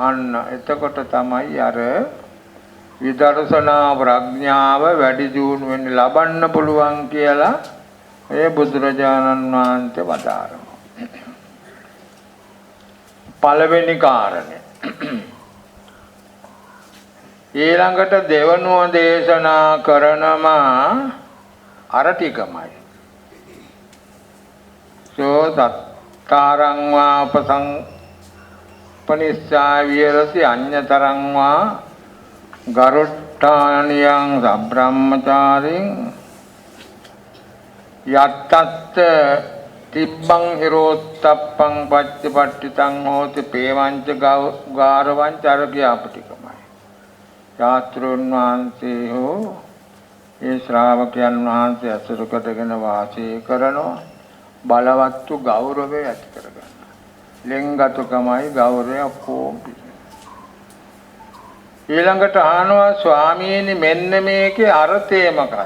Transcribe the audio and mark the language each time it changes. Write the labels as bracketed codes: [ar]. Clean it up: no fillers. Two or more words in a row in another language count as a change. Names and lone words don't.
[si] අන්න එතකොට තමයි අර විදර්ශනා ප්‍රඥාව වැඩි දියුණු වෙන්න ලබන්න පුළුවන් කියලා ඒ බුදුරජාණන් වහන්සේ වදාරනවා. පළවෙනි කාරණේ ඊළඟට දෙවනුව දේශනා කරනවා අර ටිකමයි. [pi] සෝ සත්තාරං වා උපසංපනිස්සා විහෙරති අඤ්ඤතරං වා ගරුට්ටානියං සබ්‍රාහ්මචාරින් යත්තත් තිබ්බං හිරෝත්තප්පං පච්චපට්ඨිතං හෝති පේවංච ගාරවංච [si] අර කියාපටිකමයි. ශාස්ත්‍රෝන් වහන්සේ හෝ ඒ ශ්‍රාවකයන් වහන්සේ අසුර කොටගෙන වාසය කරනවා බලවත්තු ගෞරවය ඇති කරගන්න. ලෙන්ගතුකමයි ගෞරවය කොම්. ඊළඟට අහනවා ස්වාමීනි මෙන්න මේකේ අර්ථය මොකක්ද?